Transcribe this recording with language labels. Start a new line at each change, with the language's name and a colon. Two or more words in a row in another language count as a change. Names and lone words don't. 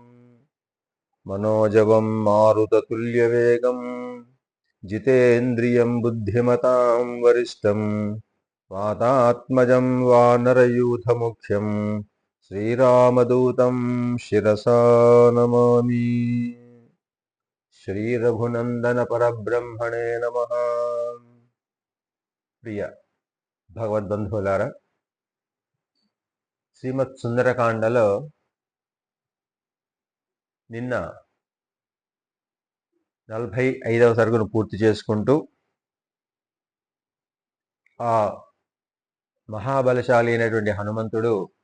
Sanskrit: मनोजवं मारुततुल्यवेगं जितेन्द्रियं बुद्धिमतां वरिष्ठं वातात्मजं वानरयूथमुख्यं श्रीरामदूतं शिरसा नमामि। श्री रघुनंदन परब्रह्मणे नमः।
Telugu: प्रिय భగవద్బంధువులారా, శ్రీమత్ సుందరకాండలో నిన్న 45వ సర్గను పూర్తి చేసుకుంటూ ఆ మహాబలశాలి అయినటువంటి హనుమంతుడు